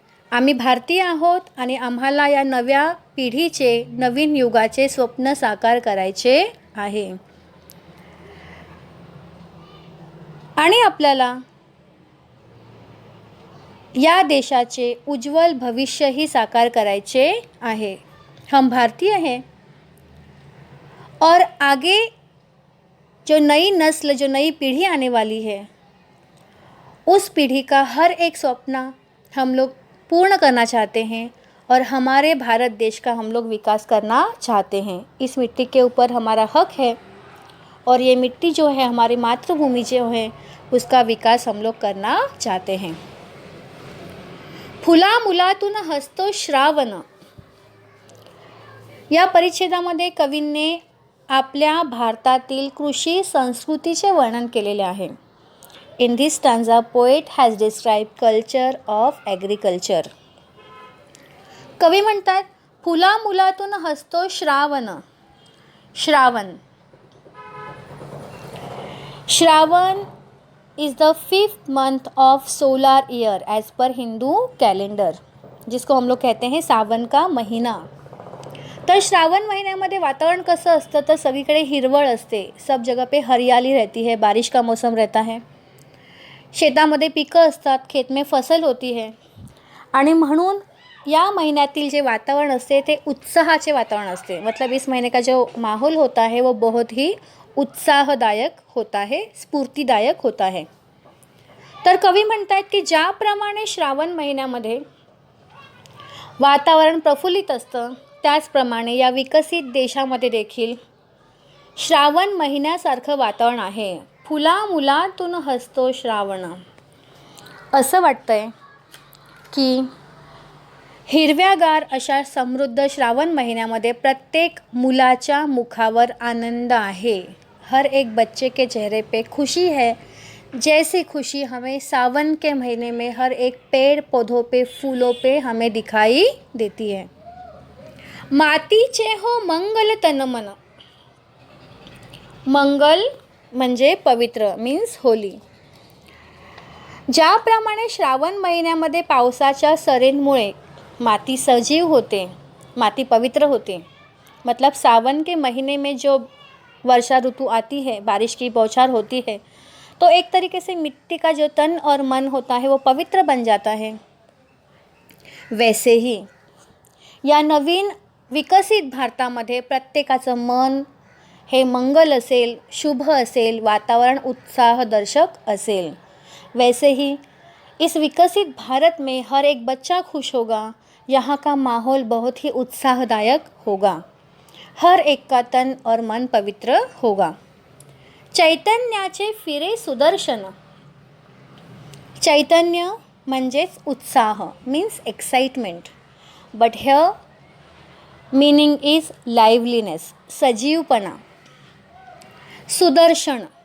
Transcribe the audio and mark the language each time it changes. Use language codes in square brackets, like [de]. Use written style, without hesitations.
[mr] आम्ही भारतीय आहोत आणि आम्हाला या नव्या पिढीचे नवीन युगाचे स्वप्न साकार करायचे आहे आणि आपल्याला या देशाचे उज्ज्वल भविष्यही साकार करायचे आहे. [hi] हम भारतीय हैं और आगे जो नई नस्ल, जो नई पीढ़ी आने वाली है, उस पीढ़ी का हर एक सपना हम लोग पूर्ण करना चाहते हैं और हमारे भारत देश का हम लोग विकास करना चाहते हैं. इस मिट्टी के ऊपर हमारा हक है और ये मिट्टी जो है, हमारी मातृभूमि जो है, उसका विकास हम लोग करना चाहते हैं. [mr] फुला मुलातून हसतो श्रावण, या परिच्छेदामध्ये कवींनी आपल्या भारतातील कृषी संस्कृतीचे वर्णन केलेले आहे. [en] In this stanza poet has describe culture of agriculture. [mr] कवी म्हणतात, फुला मुलातून हसतो Shravan. [en] Shravan, Shravan is the 5th month of solar year as per Hindu calendar, [hi] जिसको हम लोग कहते हैं सावन का महीना. [mr] तर श्रावण महिन्यामध्ये वातावरण कसं असतं, तर सगळीकडे हिरवळ असते, [hi] सब जगह पे हरियाली रहती है, बारिश का मौसम रहता है, [mr] शेतामध्ये पिकं असतात, [hi] खेत में फसल होती है [mr] आणि म्हणून या महीन्यातील जे वातावरण असते ते उत्साहाचे वातावरण असते. [hi] मतलब इस महीने का जो माहौल होता है वो बहुत ही उत्साहदायक होता है, स्फूर्तिदायक होता है. [mr] तर कवी म्हणतात की ज्याप्रमाणे श्रावण महिन्यामध्ये वातावरण प्रफुल्लित असतं, त्याचप्रमाणे या विकसित देशामध्ये देखील श्रावण महिन्यासारखं वातावरण आहे. फुला मुलातून हसतो श्रावण. असं वाटतंय की हिरव्यागार अशा समृद्ध श्रावण महिन्यामध्ये प्रत्येक मुलाच्या मुखावर आनंद आहे. [hi] हर एक बच्चे के चेहरे पे खुशी है, जैसी खुशी हमें सावन के महीने में हर एक पेड़ पौधों पे, फूलों पे हमें दिखाई देती है. [mr] मातीचे हो मंगल तन मन. मंगल म्हणजे पवित्र [en] Means holy. [mr] ज्याप्रमाणे श्रावण महिन्यामध्ये पावसाच्या सरींमुळे माती सजीव होते, माती पवित्र होते. [hi] मतलब सावन के महीने में जो वर्षा ऋतु आती है, बारिश की बौछार होती है, तो एक तरीके से मिट्टी का जो तन और मन होता है वो पवित्र बन जाता है. वैसे ही [mr] या नवीन विकसित भारतामध्ये प्रत्येकाचं मन हे मंगल असेल, शुभ असेल, वातावरण उत्साहदर्शक असेल. [hi] वैसे ही इस विकसित भारत में हर एक बच्चा खुश होगा, यहाँ का माहौल बहुत ही उत्साहदायक होगा, हर एक का तन और मन पवित्र होगा. [mr] चैतन्याचे फिरे सुदर्शन. चैतन्य म्हणजेच उत्साह, [en] Means excitement. But here meaning is liveliness, सजीवपणा. सुदर्शन.